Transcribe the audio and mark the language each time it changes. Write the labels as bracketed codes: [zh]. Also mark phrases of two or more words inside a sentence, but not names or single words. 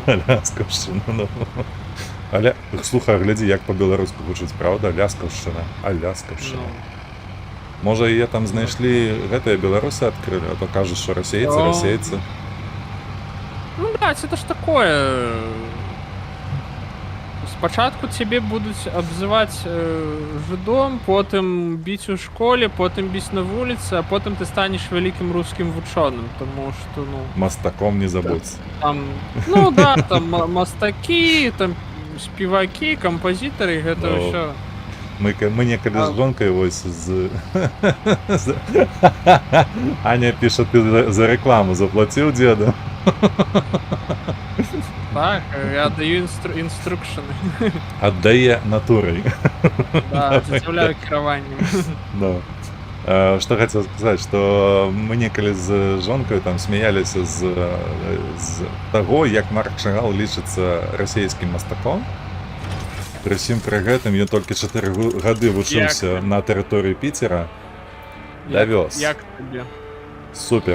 [be] Аляскаўшчына, ну. Але, слухай, глядзі, як па-беларуску гучыць, правда? Аляскаўшчына. Аляскаўшчына. Ну. Можа, яе там знайшлі, гэтыя беларусы адкрылі, а то кажуць, што расейцы. [ru] Ну, блядь, это ж такое. [uk] Спочатку тебе будуть обзивати жидом, потім бить у школі, потім бить на вулиці, а потім ти станеш [ru] великим русским [uk] вченим, тому що, ну... [be] Мастаком не забудь. Там, ну да, там мастаки, там співаки, композитори, гэта Ну. ўсё. Мы некалі з жонкой вось з... Аня піша, [ru] ты за рекламу заплатил деду? [uk] Так, я даю інструкшени. [ru] Отдае натурой. [be] Да, заставляю кіраваннем. Ну. Что хотел сказать, что мы некалі з жонкой там смеяліся з таго, як Марк Шагал лічыцца расійскім мастаком. Прысім пры гэтым ён толькі 4 гады вучыўся на тэрыторыі Піцера. Давёз. Як тобі? Супер.